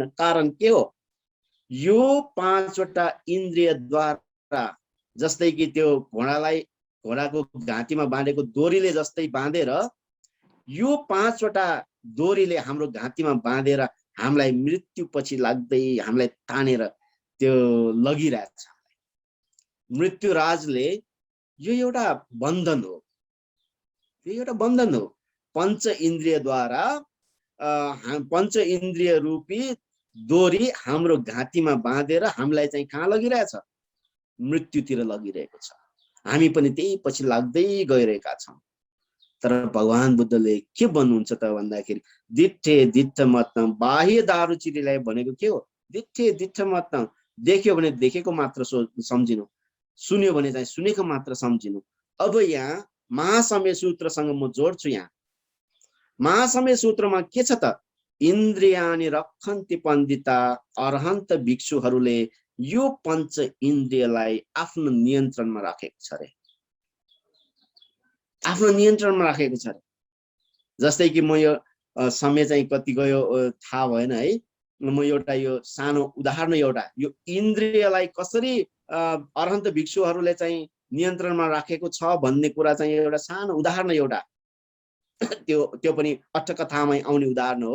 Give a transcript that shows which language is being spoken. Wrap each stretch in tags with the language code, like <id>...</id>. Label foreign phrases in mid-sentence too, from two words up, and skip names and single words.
<ne>कारण के हो, यो 5वटा इन्द्रियद्वारा, जस्तै कि त्यो घोडाको घाँटीमा बाँधेको दोरीले जस्तै बाँधेर, यो 5वटा दोरीले हाम्रो घाँटीमा बाँधेर हामीलाई मृत्यु पछि लाग्दै हामीलाई तानेर त्यो लगिरहेछ। मृत्यु राजले यो एउटा बन्धन हो, यो एउटा बन्धन हो। पंच इन्द्रियद्वारा पंच इन्द्रिय रूपी दोरी हाम्रो घाँटीमा बाँधेर हामीलाई चाहिँ कहाँ लगिरहेछ, मृत्युतिर लगिरहेको छ। हामी पनि त्यही पछि लाग्दै गइरहेका छौँ। तर भगवान बुद्धले के भन्नुहुन्छ त भन्दाखेरि,</ne> <pi>दिठे दिठ मत्तङ,</pi> <ne>बाह्य दारुचिरीलाई भनेको के हो,</ne> <pi>दिठे दिठ मत्तङ,</pi> <ne>देख्यो भने देखेको मात्र सम्झिनु, सुन्यो भने चाहिँ सुनेको मात्र सम्झिनु। अब यहाँ महासम्य सूत्रसँग म जोड्छु। यहाँ महासम्य सूत्रमा के छ त,</ne> <pi>इन्द्रियानि रक्षन्ति पण्डिता,</pi> <ne>अरहन्त भिक्षुहरूले यो पंच इन्द्रियलाई आफ्नो नियन्त्रणमा राखेको छ रे, आफ्नो नियन्त्रणमा राखेको छ रे। जस्तै कि म यो समय चाहिँ कति गयो थाहा भएन है, म एउटा यो सानो उदाहरण, एउटा यो इन्द्रियलाई कसरी अरहन्त भिक्षुहरूले चाहिँ नियन्त्रणमा राखेको छ भन्ने कुरा चाहिँ एउटा सानो उदाहरण, एउटा त्यो पनि अट्टकथामै आउने उदाहरण हो।</ne>